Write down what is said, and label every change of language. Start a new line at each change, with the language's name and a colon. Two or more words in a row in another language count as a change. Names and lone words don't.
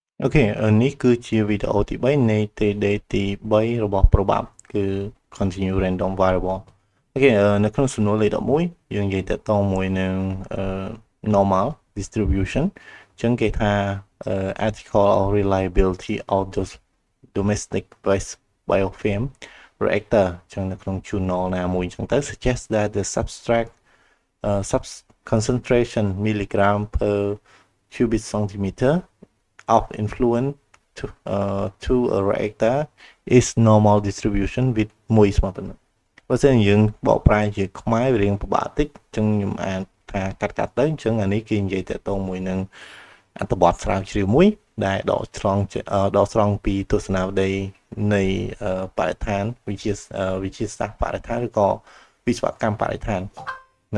Khmer: អូខេនេះគឺជាវីដេអូទី3នៃ TD ទី3របស់ Probab គឺ
English: continue random variable
Khmer: អូខេ នៅក្នុងសំណួរលេខ11យើងនិយាយតកតងមួយនឹង
English: normal distribution
Khmer: អញ្ចឹងគេថា
English: article of reliability of those domestic waste biofilm reactor
Khmer: អញ្ចឹងនៅក្នុង journal ណាមួយអញ្ចឹងទៅ
English: suggest that the substrate concentration milligram per cubic centimeter of influence to a reactor is normal distribution with
Khmer: មួយស្មើប៉ុណ្ណឹងបើ សិនយើងបកប្រែជាខ្មែរវារៀងពិបាកតិចអញ្ចឹងខ្ញុំអានថាកាត់ទៅអញ្ចឹងអានេះគេនិយាយតកតងមួយនឹងអត្ថបទស្រាវជ្រាវមួយដែលដកស្រង់ពីទស្សនាវដ្តីនៃបរិស្ថានវិទ្យាសាស្ត្របរិស្ថានឬក៏វិស្វកម្មបរិស្ថានហ្នឹង